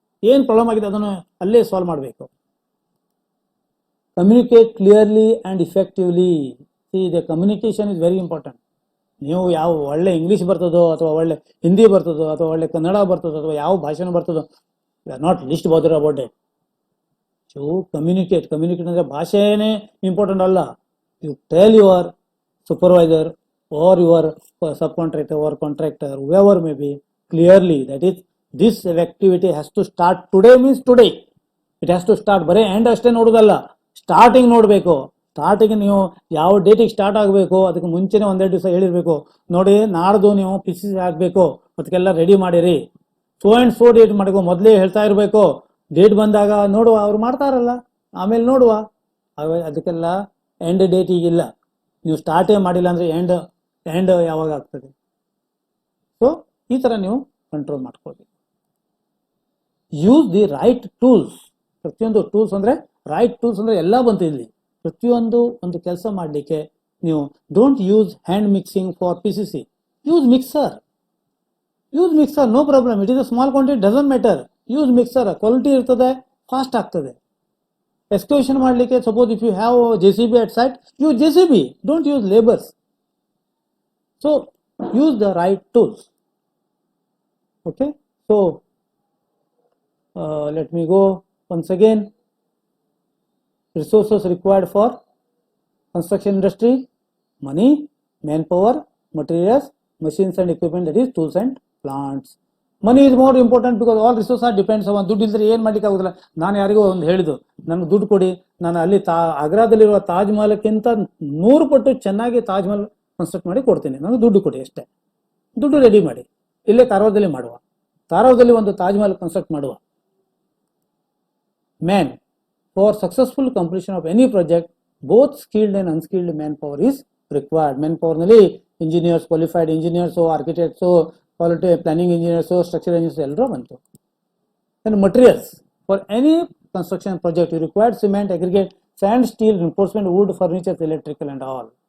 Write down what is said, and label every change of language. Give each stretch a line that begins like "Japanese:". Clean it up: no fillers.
Kannada: ಏನ್ ಪ್ರಾಬ್ಲಮ್ ಆಗಿದೆ ಅದನ್ನು ಅಲ್ಲೇ ಸಾಲ್ವ್ ಮಾಡಬೇಕು.
English: Communicate clearly and effectively. The communication is very important.
Kannada: ನೀವು ಯಾವ ಒಳ್ಳೆ ಇಂಗ್ಲಿಷ್ ಬರ್ತದೋ ಅಥವಾ ಒಳ್ಳೆ ಹಿಂದಿ ಬರ್ತದೋ ಅಥವಾ ಒಳ್ಳೆ ಕನ್ನಡ ಬರ್ತದೋ ಅಥವಾ ಯಾವ ಭಾಷೆನೂ ಬರ್ತದೋ,
English: We are not least bother about it.
Kannada: So communicate ಅಂದ್ರೆ ಭಾಷೆನೇ ಇಂಪಾರ್ಟೆಂಟ್ ಅಲ್ಲ.
English: You tell your supervisor or your subcontractor or contractor, whoever may be, clearly that is this activity has to start today, means today it has to start.
Kannada: ಬರೇ end ಅಷ್ಟೇ ನೋಡೋದಲ್ಲ, starting ನೋಡಬೇಕು. Starting ನೀವು ಯಾವ ಡೇಟಿಗೆ start ಆಗಬೇಕು ಅದಕ್ಕೆ ಮುಂಚೆನೆ 1-2 ದಿವಸ ಹೇಳಿರ್ಬೇಕು. ನೋಡಿ, ನಾಡ್ದು ನೀವು PCC ಹಾಕಬೇಕು, ಅದಕ್ಕೆಲ್ಲ ರೆಡಿ ಮಾಡಿರಿ. ಸೋ ಅಂಡ್ ಸೋ ಡೇಟ್ ಮಾಡಬೇಕು, ಮೊದಲೇ ಹೇಳ್ತಾ ಇರಬೇಕು. ಡೇಟ್ ಬಂದಾಗ ನೋಡುವ, ಅವ್ರು ಮಾಡ್ತಾರಲ್ಲ, ಆಮೇಲೆ ನೋಡುವ. ಅದಕ್ಕೆಲ್ಲ ಎಂಡ್ ಡೇಟ್ ಈಗಿಲ್ಲ. ನೀವು ಸ್ಟಾರ್ಟೇ ಮಾಡಿಲ್ಲ ಅಂದ್ರೆ ಎಂಡ್ ಯಾವಾಗ ಆಗ್ತದೆ? ಸೊ ಈ ತರ ನೀವು ಕಂಟ್ರೋಲ್ ಮಾಡ್ಕೊಳ್ಬೇಕು.
English: Use the right tools.
Kannada: ಪ್ರತಿಯೊಂದು ಟೂಲ್ಸ್ ಅಂದ್ರೆ ರೈಟ್ ಟೂಲ್ಸ್ ಅಂದ್ರೆ ಎಲ್ಲ ಬಂತು ಇಲ್ಲಿ. ಪ್ರತಿಯೊಂದು ಒಂದು ಕೆಲಸ ಮಾಡಲಿಕ್ಕೆ ನೀವು
English: Don't use hand mixing for PCC, use mixer. Use mixer, no problem. It is a small quantity, doesn't matter. Use mixer,
Kannada: quality ಇರ್ತದೆ, ಫಾಸ್ಟ್ ಆಗ್ತದೆ.
English: Excavation ಮಾಡಲಿಕ್ಕೆ suppose if you have JCB at site, use JCB, don't use labors. So use the right tools. Okay, so let me go once again. Resources required for construction industry: money, manpower, materials, machines and equipment, that is tools and plants. Money is more important because all resources are depends on.
Kannada: ದುಡ್ಡು ಇಲ್ಲದ್ರೆ ಏನು ಮಾಡ್ಲಿಕ್ಕೆ ಆಗೋದಿಲ್ಲ. ನಾನು ಯಾರಿಗೋ ಒಂದು ಹೇಳಿದ್ದು, ನನಗೆ ದುಡ್ಡು ಕೊಡಿ, ನಾನು ಅಲ್ಲಿ ಆಗ್ರಾದಲ್ಲಿರುವ ತಾಜ್ ಮಹಲ್ಕ್ಕಿಂತ 100 ಪಟ್ಟು ಚೆನ್ನಾಗಿ ತಾಜ್ ಮಹಲ್ ಕನ್ಸ್ಟ್ರಕ್ಟ್ ಮಾಡಿ ಕೊಡ್ತೀನಿ, ನನಗೆ ದುಡ್ಡು ಕೊಡಿ ಅಷ್ಟೇ. ದುಡ್ಡು ರೆಡಿ ಮಾಡಿ, ಇಲ್ಲೇ ಕಾರವಾರದಲ್ಲಿ ಮಾಡುವ, ಕಾರವಾರದಲ್ಲಿ ಒಂದು ತಾಜ್ ಮಹಲ್ ಕನ್ಸ್ಟ್ರಕ್ಟ್ ಮಾಡುವ.
English: Man, for successful completion of any project, both skilled and unskilled manpower is required. Manpower ನಲ್ಲಿ engineers, qualified engineers, architects, quality planning engineers, structural engineers
Kannada: ಎಲ್ಲರೂ ಬಂತು.
English: And materials, for any construction project you require cement, aggregate, sand, steel, reinforcement, wood, furniture, electrical and all.